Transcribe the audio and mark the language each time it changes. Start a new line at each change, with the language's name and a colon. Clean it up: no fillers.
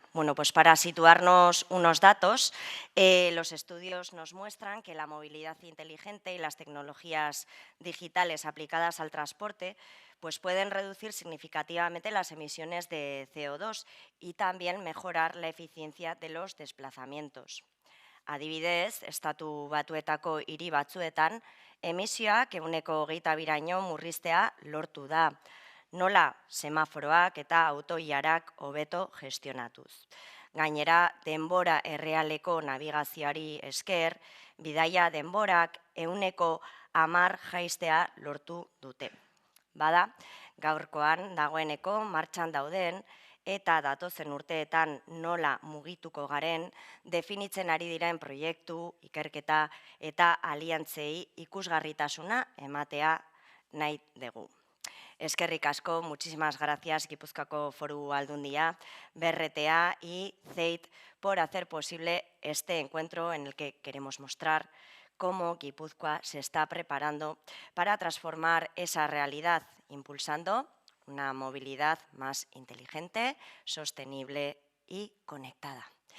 Spanish: Bueno, pues para situarnos unos datos, los estudios nos muestran que la movilidad inteligente y las tecnologías digitales aplicadas al transporte pues pueden reducir significativamente las emisiones de CO2 y también mejorar la eficiencia de los desplazamientos.
Basque: Adibidez, estatu batuetako hiri batzuetan, emisioak ehuneko 22raino murriztea lortu da. Nola semaforoak eta autoilarak hobeto gestionatuz. Gainera, denbora errealeko navigazioari esker, bidaia denborak ehuneko 10 jaistea lortu dute. Bada, gaurkoan dagoeneko martxan dauden eta datozen urteetan nola mugituko garen definitzen ari diren proiektu, ikerketa eta aliantzei ikusgarritasuna ematea nahi dugu. Eskerrik asko,
Spanish: muchísimas gracias Gipuzkoako Foru Aldundia, BRTA y CEIT por hacer posible este encuentro en el que queremos mostrar cómo Guipúzcoa se está preparando para transformar esa realidad, impulsando una movilidad más inteligente, sostenible y conectada.